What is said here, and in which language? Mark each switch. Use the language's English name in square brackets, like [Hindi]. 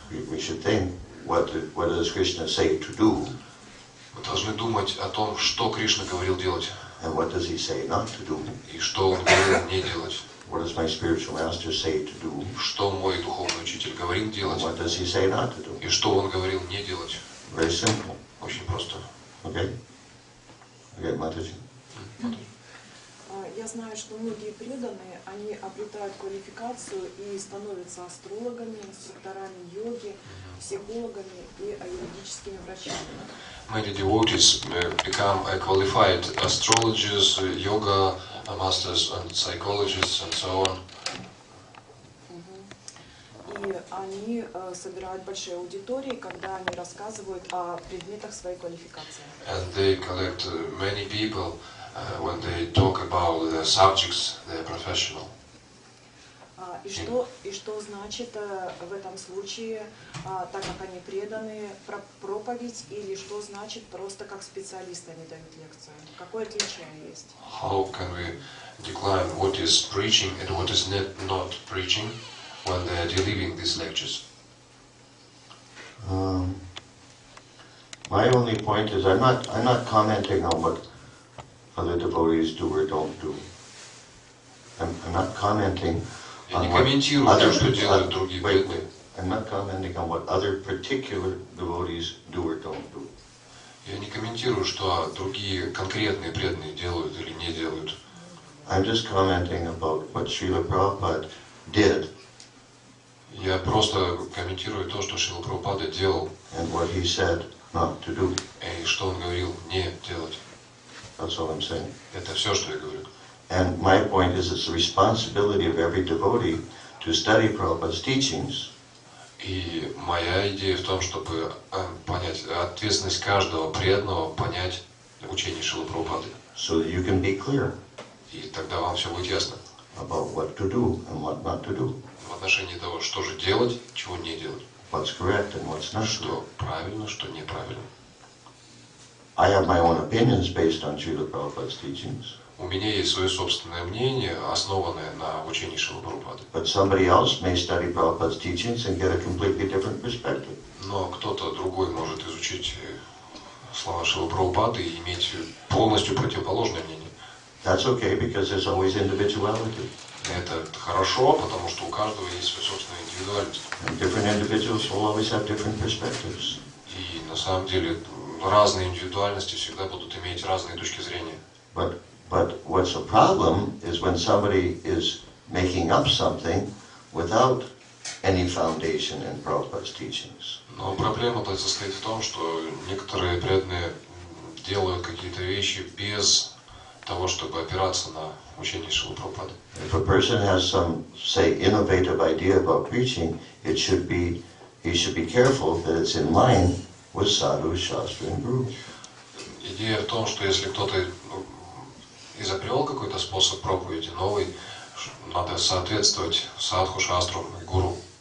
[English] We should think, what does Krishna say to do? [Russian] Мы должны думать о том, что Кришна говорил делать, [English] And what does he say not to do? [Russian] и что Он говорил не делать. [English] What does my spiritual master say to do? [Russian] Что мой духовный учитель говорил делать, [English] And what does he say not to do? [Russian] и что он говорил не делать. [English] Very simple. [Russian] Очень просто. [English] Okay? Okay, Mataji. [Russian] Я знаю, что многие преданные, они обретают квалификацию и становятся астрологами, инструкторами йоги, психологами и аюрведическими врачами. [English] Many devotees become qualified astrologers, yoga masters and psychologists and so on. [Russian] И они собирают большие аудитории, когда они рассказывают о предметах своей квалификации. [English] And they collect many people when they talk about the subjects they are professional. [Russian] И что значит в этом случае, так как они преданы, проповедь, или что значит просто как специалисты они дают лекцию? Какое отличие есть? [English] How can we decline what is preaching and what is not preaching when they are delivering these lectures? My only point is I'm not commenting on what other devotees do or don't do. I'm not commenting [Russian] Я не [English] on what [Russian] комментирую то, что делают другие [English] wait, [Russian] преданные. [English] I'm not commenting on what other particular devotees do or don't do. [Russian] Я не комментирую, что другие конкретные преданные делают или не делают. [English] I'm just commenting about what Srila Prabhupada did [Russian] Я просто комментирую то, что Шрила Прабхупада делал, [English] and what he said not to do. [Russian] и что он говорил не делать. [English] That's all I'm saying. [Russian] Это все, что я говорю. [English] And my point is it's the responsibility of every devotee to study Prabhupada's teachings. [Russian] И моя идея в том, чтобы понять ответственность каждого преданного, понять учение Шрилы Прабхупады. [English] So that you can be clear [Russian] И тогда вам все будет ясно [English] about what to do and what not to do. [Russian] в отношении того, что же делать, чего не делать. [English] What's correct and what's not correct. [Russian] Что правильно, что неправильно. [English] I have my own opinions based on Srila Prabhupada's teachings. [Russian] У меня есть свое собственное мнение, основанное на учении Шрилы Прабхупады. [English] But somebody else may study Prabhupada's teachings and get a completely different perspective. [Russian] Но кто-то другой может изучить слова Шрилы Прабхупады и иметь полностью противоположное мнение. [English] That's okay because there's always individuality. [Russian] Это хорошо, потому что у каждого есть своя собственная индивидуальность. [English] And different individuals will always have different perspectives. [Russian] И на самом деле разные индивидуальности всегда будут иметь разные точки зрения. [English] But what's a problem is when somebody is making up something without any foundation in Prabhupada's teachings. [Russian] Но проблема состоит в том, что некоторые преданные делают какие-то вещи без того, чтобы опираться на учение Шрилы Прабхупады. [English] If a person has some, say, innovative idea about preaching, he should be careful that it's in line with sadhu, shastra, and guru. [Russian] Идея в том, что если кто-то изобрел какой-то способ проповеди новый, надо соответствовать садху, шастру и гуру.